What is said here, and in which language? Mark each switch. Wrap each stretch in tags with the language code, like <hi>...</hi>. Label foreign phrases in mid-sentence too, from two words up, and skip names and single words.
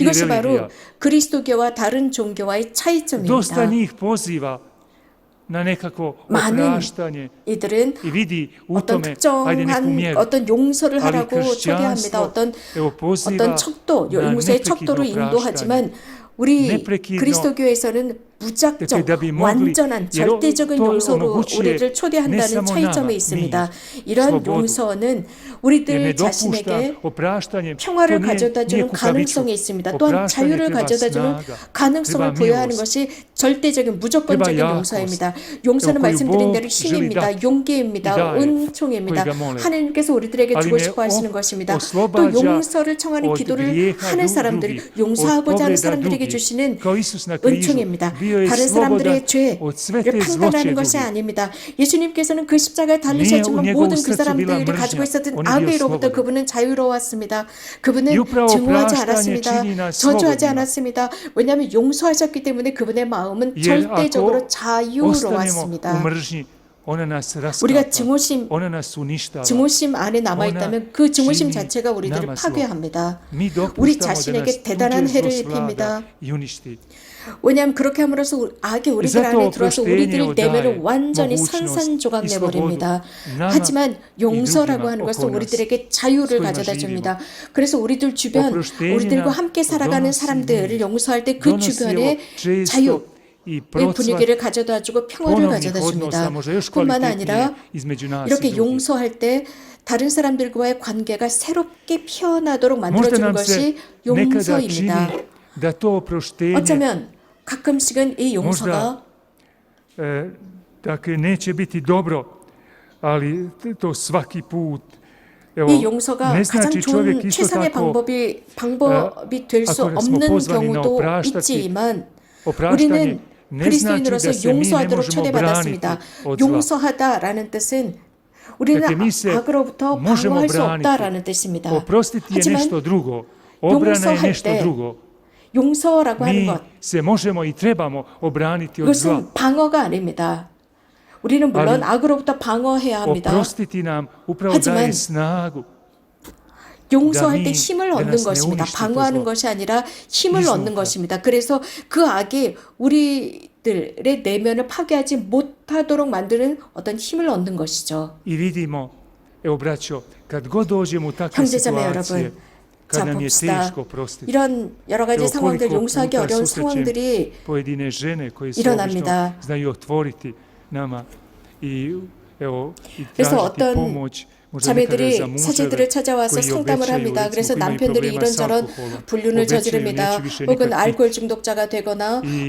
<ko>이것이 바로</ko> <hr>religija.</hr> <ko>그리스도교와 다른 종교와의</ko> <hr>Dosta</hr> <ko>차이점입니다.</ko> <hr>njih poziva na nekako</hr> <ko>많은</ko> <hr>opraštanje</hr> <ko>이들은</ko> <hr>i vidi u</hr> <ko>어떤</ko> <hr>tome ajde neku</hr> <ko>특정한</ko> <hr>mjeru.</hr> <ko>어떤 용서를</ko> <hr>Ali</hr> <ko>하라고 초대합니다.</ko> <hr>kršćanstvo</hr> <ko>어떤</ko> <hr>poziva</hr> <ko>척도,</ko> <hr>na</hr> <ko>용서의</ko> <hr>neprekidno</hr> <ko>척도로</ko> <hr>opraštanje.</hr> <ko>인도하지만 우리</ko> <hr>neprekidno,</hr> <ko>그리스도교에서는 무작정</ko> <hr>da bi mogli,</hr> <ko>완전한</ko> <hr>jer</hr> <ko>절대적인</ko> <hr>to</hr> <ko>용서로</ko> <hr>omogućuje</hr> <ko>우리를</ko> <hr>ne</hr> <ko>초대한다는</ko> <hr>samo</hr> <ko>차이점이</ko> <hr>nama,</hr> <ko>있습니다.</ko> <hr>mi,</hr> <ko>이러한</ko> <hr>slobodu.</hr> <ko>용서는</ko> <hr>Jer ne</hr> <ko>우리들</ko> <hr>dopušta</hr> <ko>자신에게</ko> <hr>opraštanje,</hr> <ko>평화를</ko> <hr>to</hr> <ko>가져다주는</ko> <hr>nije</hr> <ko>가능성이</ko> <hr>kukavičluk.</hr> <ko>있습니다. 또한</ko> <hr>Opraštanje</hr> <ko>자유를</ko> <hr>treba</hr> <ko>가져다주는</ko> <hr>snaga,</hr> <ko>가능성을</ko> <hr>treba</hr> <ko>부여하는</ko> <hr>milost.</hr> <ko>것이 절대적인 무조건적인</ko> <hr>treba</hr> <ko>용서입니다.</ko> <hr>jakost.</hr> <ko>용서는</ko> <hr>Evo, koju</hr> <ko>말씀드린</ko> <hr>Bog</hr> <ko>대로</ko> <hr>želi</hr> <ko>힘입니다.</ko> <hr>dati</hr> <ko>용기입니다.</ko> <hr>i daje,</hr> <ko>은총입니다.</ko> <hr>kojega mole.</hr> <ko>하나님께서 우리들에게</ko> <hr>Ali</hr> <ko>주고</ko> <hr>ne</hr> <ko>싶어 하시는 것입니다. 또</ko> <hr>oslobađa</hr> <ko>용서를 청하는</ko> <hr>od</hr> <ko>기도를</ko> <hr>grijeha</hr> <ko>하는 사람들,</ko> <hr>drugih, od</hr> <ko>용서하고자 하는</ko> <hr>povreda</hr> <ko>사람들에게</ko> <hr>drugih.</hr> <ko>주시는</ko> <hr>Kao Isus na križu</hr> <ko>은총입니다.</ko> <hr>bio je</hr> <ko>다른</ko> <hr>slobodan</hr> <ko>사람들의 죄를</ko> <hr>od sve te</hr> <ko>판단하는</ko> <hr>zloće</hr> <ko>것이</ko> <hr>drugih.</hr> <ko>아닙니다. 예수님께서는 그 십자가에</ko> <hr>nije u</hr> <ko>달리셨지만</ko> <hr>njegovom</hr> <ko>모든 그</ko> <hr>srcu bila</hr> <ko>사람들이</ko> <hr>mržnja,</hr> <ko>가지고 있었던</ko> <hr>on je bio</hr> <ko>악의로부터</ko> <hr>slobodan.</hr> <ko>그분은 자유로웠습니다. 그분은</ko> <hr>I upravo</hr> <ko>증오하지</ko> <hr>praštanje</hr> <ko>않았습니다.</ko> <hr>čini nas</hr> <ko>저주하지</ko> <hr>slobodnima.</hr> <ko>않았습니다. 왜냐하면 용서하셨기 때문에 그분의 마음은</ko> <hr>Jer</hr> <ko>절대적으로</ko> <hr>ako ostanemo u</hr> <ko>자유로웠습니다.</ko> <hr>mržnji, ona nas</hr> <ko>우리가</ko> <hr>raskapa,</hr> <ko>증오심</ko> <hr>ona nas uništava.</hr> <ko>증오심 안에 남아있다면 그 증오심</ko> <hr>čini</hr> <ko>자체가 우리들을</ko> <hr>nama zlo.</hr> <ko>파괴합니다.</ko> <hr>Mi</hr> <ko>우리</ko> <hr>dopuštamo da</hr> <ko>자신에게</ko> <hr>nas</hr> <ko>대단한</ko> <hr>tuđe</hr> <ko>해를</ko> <hr>zlo</hr> <ko>입힙니다.</ko> <hr>svlada i uništi.</hr> <ko>왜냐하면 그렇게 함으로써 악이 우리들</ko> <hr>zato</hr> <ko>안에 들어와서 우리들</ko> <hr>oproštenje</hr> <ko>내면을</ko> <hr>daje</hr> <ko>완전히</ko> <hr>mogućnost</hr> <ko>산산조각</ko> <hr>i</hr> <ko>내버립니다.</ko> <hr>slobodu nama</hr> <ko>하지만</ko> <hr>i</hr> <ko>용서라고</ko> <hr>drugima</hr> <ko>하는 것은</ko> <hr>oko nas,</hr> <ko>우리들에게 자유를</ko> <hr>s kojima</hr> <ko>가져다</ko> <hr>živimo.</hr> <ko>줍니다. 그래서 우리들 주변,</ko> <hr>Oproštenje</hr> <ko>우리들과</ko> <hr>nam</hr> <ko>함께 살아가는</ko> <hr>donosi</hr> <ko>사람들을</ko> <hr>mir.</hr> <ko>용서할 때 그</ko> <hr>Donosi</hr> <ko>주변에</ko> <hr>evo često</hr> <ko>자유,</ko> <hr>i</hr> <ko>의</ko> <hr>procvat</hr> <ko>분위기를 가져다 주고 평화를</ko> <hr>ponovnih</hr> <ko>가져다 줍니다.</ko> <hr>odnosa, možda još</hr> <ko>뿐만</ko> <hr>kvalitetnije</hr> <ko>아니라</ko> <hr>između nas i</hr> <ko>이렇게</ko> <hr>drugih.</hr> <ko>용서할 때 다른 사람들과의 관계가 새롭게 피어나도록</ko> <hr>Možda</hr> <ko>만들어주는</ko> <hr>nam se</hr> <ko>것이</ko> <hr>nekada čini</hr> <ko>용서입니다.</ko> <hr>da to oproštenje</hr> <ko>어쩌면 가끔씩은 이 용서가</ko> <hr>dakle neće biti dobro, ali to svaki put. Evo,</hr> <ko>이 용서가</ko> <hr>ne</hr> <ko>가장</ko> <hr>znači</hr> <ko>좋은</ko> <hr>čovjek isto</hr> <ko>최상의</ko> <hr>tako</hr> <ko>방법이 될 수</ko> <hr>ako smo</hr> <ko>없는</ko> <hr>pozvani na</hr> <ko>경우도</ko> <hr>opraštati,</hr> <ko>있지만</ko> <hr>opraštanje</hr> <ko>우리는</ko> <hr>ne znači</hr> <ko>그리스도인으로서</ko> <hr>da se mi ne</hr> <ko>용서하도록</ko> <hr>možemo</hr> <ko>초대받았습니다.</ko> <hr>braniti od zla.</hr> <ko>용서하다라는 뜻은 우리는</ko> <hr>Dakle, mi se</hr> <ko>악으로부터</ko> <hr>možemo</hr> <ko>방어할 수</ko> <hr>braniti.</hr> <ko>없다라는 뜻입니다.</ko> <hr>Oprostiti je</hr> <ko>하지만</ko> <hr>nešto drugo. Obrana je</hr> <ko>용서할</ko> <hr>nešto</hr> <ko>때</ko> <hr>drugo.</hr> <ko>용서라고 하는</ko> <hr>Mi</hr> <ko>것</ko> <hr>se možemo i trebamo obraniti od zla.</hr> <ko>그것은 방어가 아닙니다. 우리는 물론</ko> <hr>Ali</hr> <ko>악으로부터 방어해야 합니다.</ko> <hr>Oprostiti nam upravo</hr> <ko>하지만</ko> <hr>daje snagu.</hr> <ko>용서할 때 힘을 얻는 것입니다. 방어하는 것이 아니라 힘을 얻는 것입니다. 그래서 그 악이 우리들의 내면을 파괴하지 못하도록 만드는 어떤 힘을 얻는 것이죠.</ko> <hr>I vidimo, evo braćo, kad god dođemo u takve</hr> <ko>형제자매</ko> <hr>situacije,</hr> <ko>여러분,</ko> <hr>kad</hr> <ko>자</ko> <hr>nam je</hr> <ko>봅시다.</ko> <hr>teško prostiti,</hr> <ko>이런 여러 가지</ko> <hr>evo</hr> <ko>상황들,</ko> <hr>koliko</hr> <ko>용서하기</ko> <hr>puta</hr> <ko>어려운</ko> <hr>susrećem</hr> <ko>상황들이</ko> <hr>pojedine žene koje se</hr> <ko>일어납니다.</ko> <hr>obično znaju otvoriti nama i evo i</hr> <ko>그래서</ko> <hr>tražiti</hr> <ko>어떤</ko> <hr>pomoć. možda nekada</hr> <ko>자매들이</ko> <hr>za muževe</hr> <ko>사제들을 찾아와서</ko> <hr>koji</hr> <ko>상담을</ko> <hr>obećaju,</hr> <ko>합니다.</ko> <hr>recimo,</hr> <ko>그래서</ko> <hr>koji imaju</hr> <ko>남편들이</ko> <hr>problema s</hr> <ko>이런저런</ko> <hr>alkoholom,</hr> <ko>불륜을</ko> <hr>obećaju</hr> <ko>저지릅니다.</ko> <hr>neću više</hr> <ko>혹은</ko> <hr>nikad</hr> <ko>알코올</ko> <hr>piti.</hr> <ko>중독자가 되거나 이</ko>